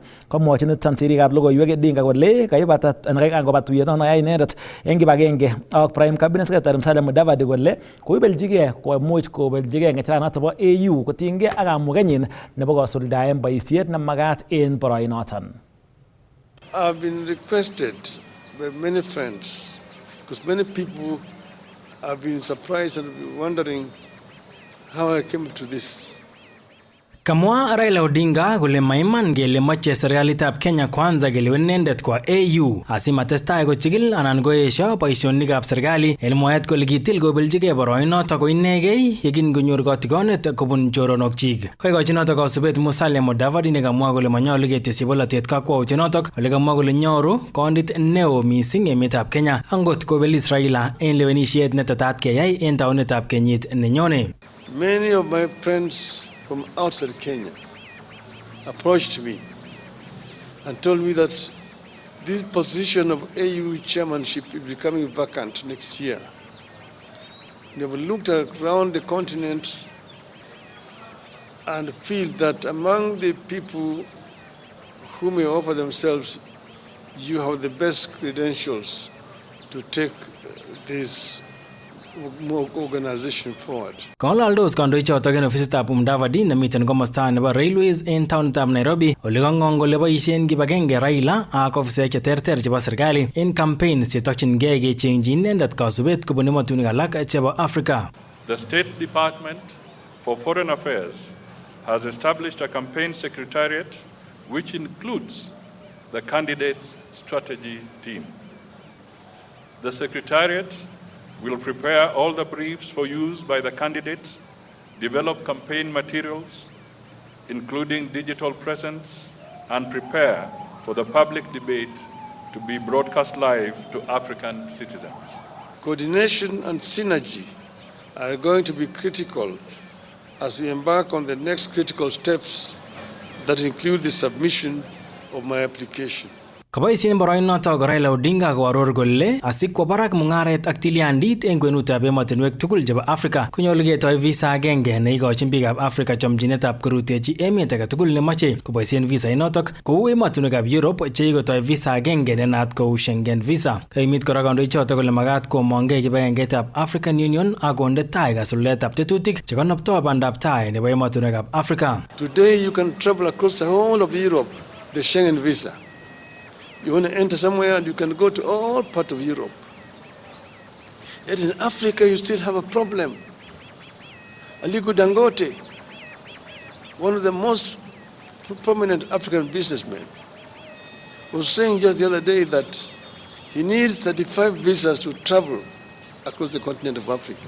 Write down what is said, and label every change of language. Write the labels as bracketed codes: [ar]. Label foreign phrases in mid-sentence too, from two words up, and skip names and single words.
[kln] Komwochi niton sirikab logoiwek Odinga kole kaibata kangoba tuyet noton yai inendet eng kibagenge ak [en] Prime Cabinet Secretary [kln] Musalia Mudavadi kole koibeljigei komuch kobeljigei ng'echeret noton bo AU kotinygei ak kamugenyin nebo kosuldaen boisiet nemagat en boroino. [en] I've been requested by many friends, because many people have been surprised and wondering how I came to this. [kln] Kamwa Raila Odinga kole maiman kele moche serikalitab Kenya kwanza kelewen inendet kwa AU asimatestai kochigil anan koesho boisionikab serikali en mwaet kole kitil kobeljigei boroinoto ko inegei yekin konyor kotigonet kobun choronokchik. Koikochi noto kasubet Musalia Mudavadi nekamwa kole manyolu ketesyi bolotet kakwautienotok ole kamwa kole nyoru kondit neo mising emetab Kenya angot kobelis Raila en lewenisiet netetat keyai en taunetab kenyit nenyone. [en] Many of my friends from outside Kenya approached me and told me that this position of AU chairmanship is becoming vacant next year. They have looked around the continent and feel that among the people who may offer themselves, you have the best credentials to take this organization forward. [kln] Kongaldos kandoichotok en ofisitab Mudavadi nemiten komosta nebo Railways en taonitab Nairobi ole kang'ong kole boisien kibagenge Raila ak ofisek cheterter chebo serikali en campaigns chetokyingei kechengchi inendet kasubet kobun emotunik alak chebo Africa. [en] The State Department for Foreign Affairs has established a campaign secretariat which includes the candidates' strategy team. The secretariat will prepare all the briefs for use by the candidates, develop campaign materials, including digital presence, and prepare for the public debate to be broadcast live to African citizens. Coordination and synergy are going to be critical as we embark on the next critical steps that include the submission of my application. [kln] Kaboisien boroinotok Raila Odinga koaror kole asikwo barak mung'aret ak tilyandit eng kwenutab emotinwek tugul chebo Afrika konyolu ketoi visa agenge neikochin biikab Afrika chomchinetab korutechi emet age tugul nemoche koboisien visa inotok kou emotinwekab Europe cheikotoi visa agenge nenaat kou Schengen visa. Kaimit kora kandoichotok kole magat komongei kibagengeitab African Union ak konde tai kasuldaetab tetutik chekonoptoi bandab tai nebo emotinwekab Afrika. [en] Today you can travel across the whole of Europe, the Schengen visa. You want to enter somewhere and you can go to all parts of Europe. Yet in Africa you still have a problem. Aliko Dangote, one of the most prominent African businessmen, was saying just the other day that he needs 35 visas to travel across the continent of Africa.